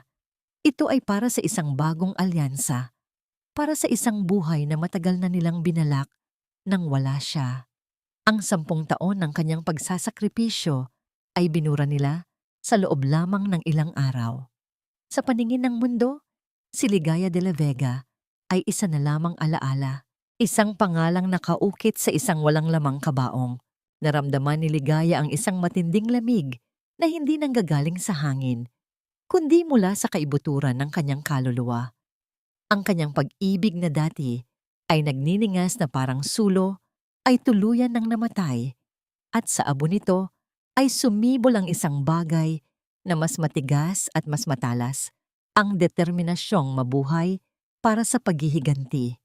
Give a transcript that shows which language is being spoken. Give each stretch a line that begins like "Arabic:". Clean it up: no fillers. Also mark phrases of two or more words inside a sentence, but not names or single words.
Filipino: Ito ay para sa isang bagong alyansa, para sa isang buhay na matagal na nilang binalak nang wala siya. Ang 10 taon ng kanyang pagsasakripisyo ay binura nila sa loob lamang ng ilang araw. Sa paningin ng mundo, si Ligaya de la Vega ay isa na lamang alaala. Isang pangalang nakaukit sa isang walang lamang kabaong. Naramdaman ni Ligaya ang isang matinding lamig na hindi nanggagaling sa hangin, kundi mula sa kaibuturan ng kanyang kaluluwa. Ang kanyang pag-ibig na dati ay nagniningas na parang sulo ay tuluyan ng namatay, at sa abo nito ay sumibol ang isang bagay na mas matigas at mas matalas, ang determinasyong mabuhay para sa paghihiganti.